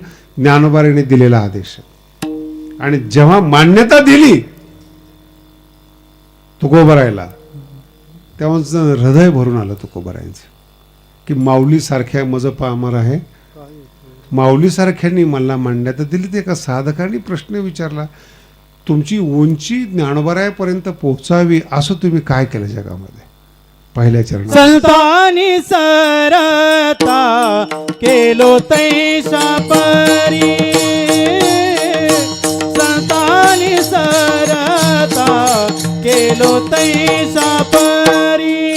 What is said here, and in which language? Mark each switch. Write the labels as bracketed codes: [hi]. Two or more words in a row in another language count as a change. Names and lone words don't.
[mr] ज्ञानोबारायने दिलेला आदेश. आणि जेव्हा मान्यता दिली तुकोबारायला, तेव्हा हृदय भरून आलं तुकोबारायांचं की माऊली सारख्या मज पामर आहे. माऊली सारख्यांनी मला मान्यता दिली. ते एका साधकांनी प्रश्न विचारला, तुमची उंची ज्ञानोबारायापर्यंत पोहोचावी असं तुम्ही काय केलं जगामध्ये. पहिल्या चरणात संतानी सरता केलो तैशा परी, संतानी सरता केलो तैशा परी.